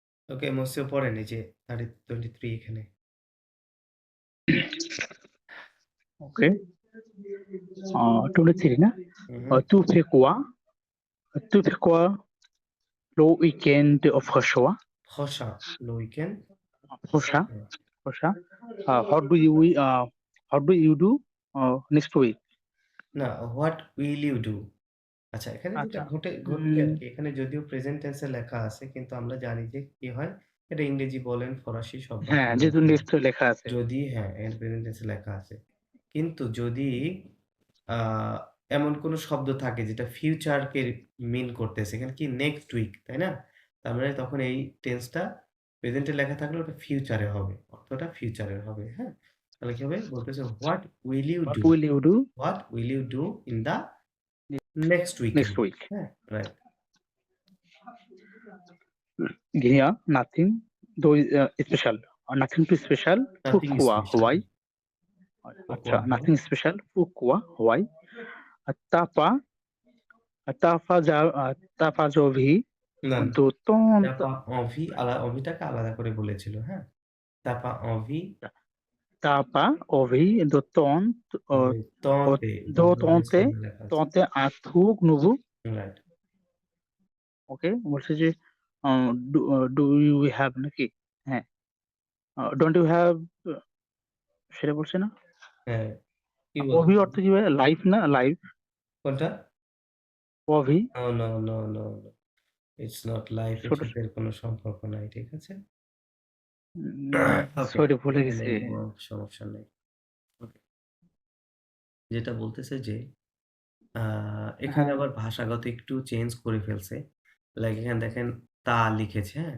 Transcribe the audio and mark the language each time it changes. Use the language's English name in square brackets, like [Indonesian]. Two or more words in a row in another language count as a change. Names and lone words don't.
[Bangla] ওকে মসিও পড়েন এই যে 23 এখানে। [English] Okay. [Bangla] 23 না? হুম, হুম। [French] Tu fais quoi? Tu fais quoi le week-end prochain? [Bangla] খসা, উইকেন্ড। [French] Prochain, [Bangla] হ্যাঁ। [French] prochain. [English] How do you do next week? না, what will you do? [Bangla] আচ্ছা, এখানে যেটা আচ্ছা। ঘটবে উম আরকি, এখানে যদিও প্রেজেন্ট টেন্স এ লেখা আছে, কিন্তু আমরা জানি যে কি হয়, এটা ইংরেজি বলেন, ফরাসি সব হ্যাঁ, ভাষায় যেহেতু লেখা নেক্সট লেখা আছে। যদি হ্যাঁ, এখানে প্রেজেন্ট টেন্স এ লেখা আছে। কিন্তু যদি আ এমন কোন শব্দ থাকে যেটা ফিউচারকে মিন করতেছে, এখানে কি [English] next week, [Bangla] তাই না? তার মানে তখন এই টেন্সটা প্রেজেন্ট এ লেখা থাকলে ওটা ফিউচারে হবে। অর্থটা ফিউচারের হবে, হ্যাঁ? তাহলে কি হবে? বলতেছে [English] what will you What ডু? will you do what will you do in the next weekend? next week? [Bangla] হ্যাঁ, রাইট। [English] Here, nothing special. Nothing too special. নাথিং [French] Pourquoi? [English] স্পেশাল। Why? [French] কোকোয়া, [Bangla] আচ্ছা, হ্যাঁ। [English] nothing special. [French] Pourquoi? Why? T'as pas, t'as pas envie [Bangla] না, না। [French] de t'as tente, pas envie envie [Bangla] টাকে আলাদা করে বলেছিল, হ্যাঁ? [French] t'as pas envie t'as pas envie de tenter de [English] ডব্লিউ [French] tenter, [Bangla] সামনে লেখা আছে। [French] tenter un truc nouveau. [English] রাইট। [Bangla] Okay? বলছে যে [English] do you have [Bangla] নাকি? হ্যাঁ। [English] don't you have [Bangla] সেটা বলছে না? হ্যাঁ, কি বলছে? অভি অর্থ কি ভাই? লাইফ না? লাইফ? কোনটা? অভি? [English] no, no, no, no, no. it's not life এর [Bangla] ছোট সাথে এর কোন সম্পর্ক নাই। ঠিক আছে? ওকে, সরি ভুলে লিখে গেছি। নেন, সমস্যা নেই। ওকে। যেটা বলতেছে যে আ এখানে হ্যাঁ, আবার ভাষাগত একটু চেঞ্জ করে ফেলছে। লাইক এখানে দেখেন তা লিখেছে, হ্যাঁ?